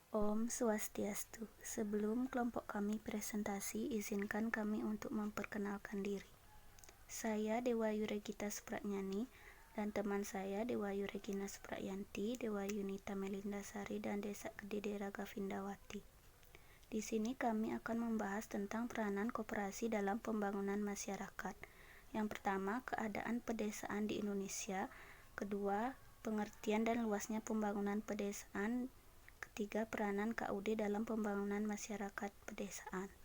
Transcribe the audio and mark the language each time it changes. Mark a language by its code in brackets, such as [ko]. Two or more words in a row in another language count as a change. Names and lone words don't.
[id] Om Swastiastu. Sebelum kelompok kami presentasi, izinkan kami untuk memperkenalkan diri. Saya Dewayu Regita Supranyani dan teman saya Dewayu Regina Suprayanti, Dewayu Nita Melindasari, dan Desa Kedidera Gavindawati. Di sini kami akan membahas tentang peranan koperasi dalam pembangunan masyarakat. Yang pertama, keadaan pedesaan di Indonesia. Kedua, pengertian dan luasnya pembangunan pedesaan. Ketiga, peranan KUD dalam pembangunan masyarakat pedesaan.